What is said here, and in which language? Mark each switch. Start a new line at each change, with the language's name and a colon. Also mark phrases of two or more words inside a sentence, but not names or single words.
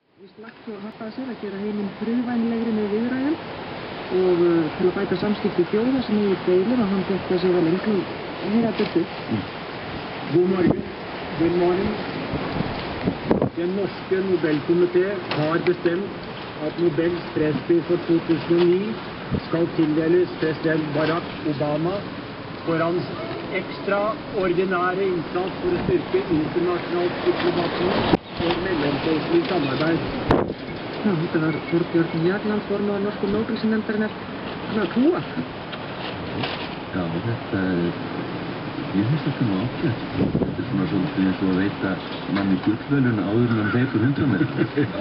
Icelandic: lagt og hafðað sér að gera heiminn friðvænlegri með viðræðum og til að bæta samskipti þjóða sem eru deilur og hann fekk þessi vel engu heyra betur.
Norwegian: God morgen.
English: Good morning.
Norwegian: Den norske Nobelkomité har bestemt at Nobels fredspris for 2009 skal tildeles president Barack Obama for hans ekstraordinære innsats for å styrke internasjonalt diplomati og mellomfolkelig samarbeid.
Icelandic: Já, þetta var Þorbjörn Jagland, formaður norsku Nóbelsnefndarinnar, að trúa. Já, ég finnst þetta nú ágætt. Þetta svona svolítið eins og að veita manni gullverðlaun áður en hann hleypur 100 metra.